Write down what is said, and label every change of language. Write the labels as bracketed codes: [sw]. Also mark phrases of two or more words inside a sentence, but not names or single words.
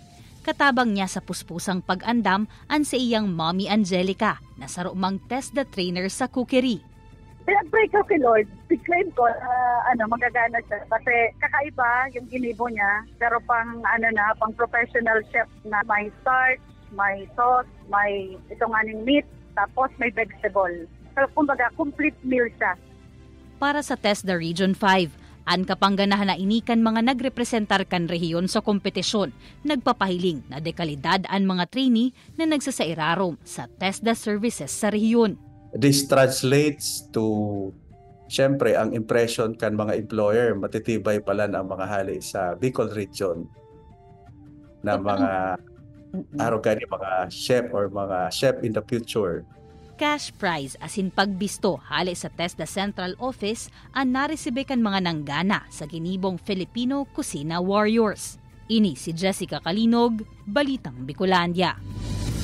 [bik] Katabang niya sa puspusang pag-andam ang sa iyang Mommy Angelica na sarumang TESDA trainer sa cookery. [tl] Pinag-pray ko kay Lord. [bik] Big-claim ko magagana siya. Kasi kakaiba yung ginibo niya. [tl] Pero pang [en] professional chef [tl] na may starch, may sauce, may itong meat, tapos may vegetable. So kumbaga, [en] complete meal siya. [bik] Para sa TESDA Region 5, ang kapangganahan na inikan mga nagrepresentar kan rehiyon sa kompetisyon, nagpapahiling na dekalidad ang mga trainee na nagsasairarom sa TESDA services sa rehiyon. [en] This translates to, [bik] siyempre, ang impression kan mga employer, matitibay pala ang mga hali sa Bicol region na mga arrogant mga chef or mga [en] chef in the future. Cash prize [bik] as in pagbisto hali sa TESDA Central Office ang naresibe kan mga nanggana sa ginibong Filipino Cucina Warriors. Ini si Jessica Calinog, Balitang Bicolandia.